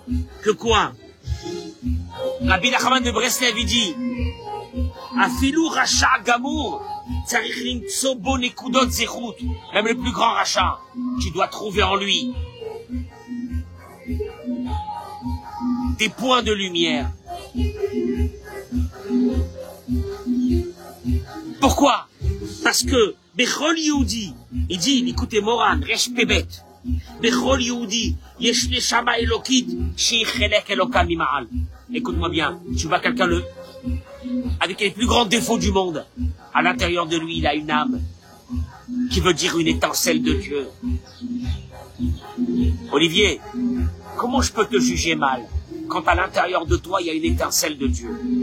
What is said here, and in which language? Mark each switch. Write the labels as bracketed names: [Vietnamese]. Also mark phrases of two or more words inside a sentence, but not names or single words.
[French] Que quoi? Rabbi Nachman de Breslev, il dit, [Hebrew] אפילו רשע גמור, צריך למצוא בו נקודות זכות, [French] même le plus grand rachat, tu dois trouver en lui des points de lumière. Pourquoi? Parce que [Hebrew] בכל יהודי, [French] il dit, écoutez Moran, [Hebrew] ריש פב, בכל יהודי, יש נשמה אלוקית, שחלק אלוק ממעל. [French] Écoute-moi bien, tu vois quelqu'un avec les plus grands défauts du monde. À l'intérieur de lui, il a une âme qui veut dire une étincelle de Dieu. Olivier, comment je peux te juger mal quand à l'intérieur de toi, il y a une étincelle de Dieu?